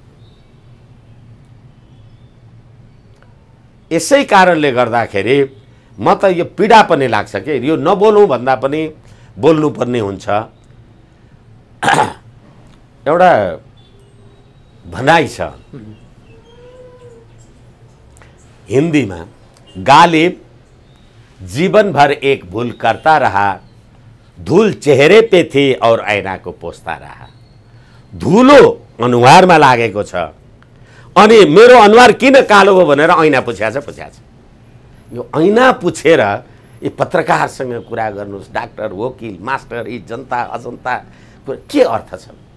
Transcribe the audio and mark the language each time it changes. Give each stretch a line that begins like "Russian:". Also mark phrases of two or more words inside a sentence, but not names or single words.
Nepali: यसै कारणले गर्दाखेरि म त यो पीडा पनि लाग्छ कि यो नबोलौँ भन्दा पनि बोल्नुपर्ने हुन्छ। एउटा भनाइ छ हिन्दीमा,
Hindi: गालिब जीवन भर एक भूल करता रहा, धूल चेहरे पे थी और ऐना को पोस्ता रहा।
Nepali: धुलो अनुहारमा लागेको छ अनि मेरो अनुहार किन कालो हो भनेर ऐना पुछ्याछ। यो ऐना पुछेर यी पत्रकारसँग कुरा गर्नुस्, डाक्टर, वकिल, मास्टर, यी जनता अजन्ता के अर्थ छ?